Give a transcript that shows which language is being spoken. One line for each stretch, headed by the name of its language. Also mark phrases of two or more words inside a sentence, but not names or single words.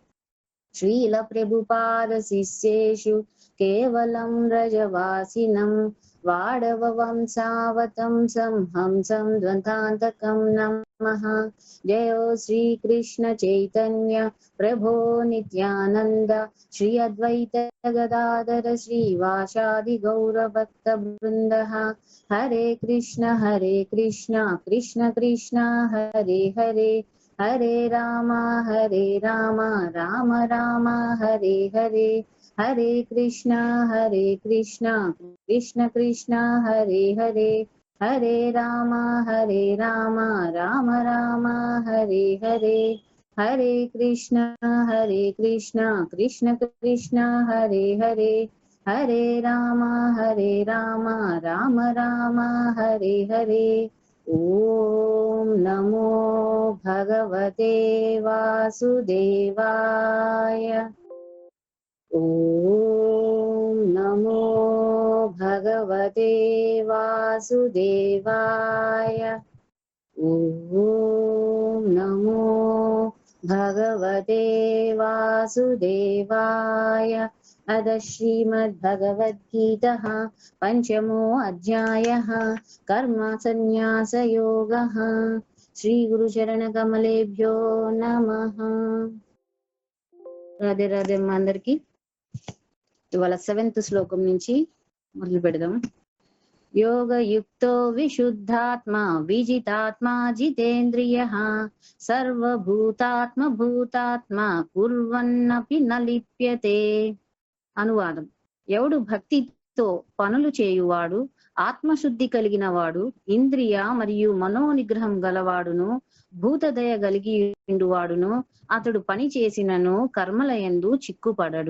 Sanskrit: श्रीलप्रभुपादशिष्येषु केवलं व्रजवासिनं वाडववंशावतंसं हंसं द्वन्द्वान्तकं नमः। जयो श्रीकृष्ण चैतन्य प्रभो नित्यानन्द श्री अद्वैत गदाधर श्रीवासादि गौरभक्तवृन्दः। हरे कृष्ण कृष्ण कृष्ण हरे हरे हरे राम राम राम हरे हरे। हरे कृष्ण कृष्ण कृष्ण हरे हरे हरे राम राम राम हरे हरे। हरे कृष्ण कृष्ण कृष्ण हरे हरे हरे राम राम राम हरे हरे। ओम नमो भगवते वासुदेवाय। ओम नमो भगवते वासुदेवाय। ओम नमो भगवते वासुदेवाय। अथ श्रीमद्भगवद्गीता पंचमो अध्यायः कर्म संन्यास योगः। श्री गुरुचरण कमलेभ्यो नमः।
Telugu: రాధే రాధే అందరికి. ఇవాళ 7th శ్లోకం నుంచి మొదలు పెడదాం.
Sanskrit: योगयुक्तो विशुद्धात्मा विजितात्मा जितेन्द्रियः सर्वभूतात्मभूतात्मा कुर्वन्नपि न लिप्यते.
Telugu: అనువాదం: ఎవడు భక్తితో పనులు చేయువాడు, ఆత్మశుద్ధి కలిగిన వాడు, ఇంద్రియ మరియు మనోనిగ్రహం గలవాడును, భూతదయ కలిగి ఉండువాడును, అతడు పని చేసినను కర్మలయందు చిక్కుపడడు.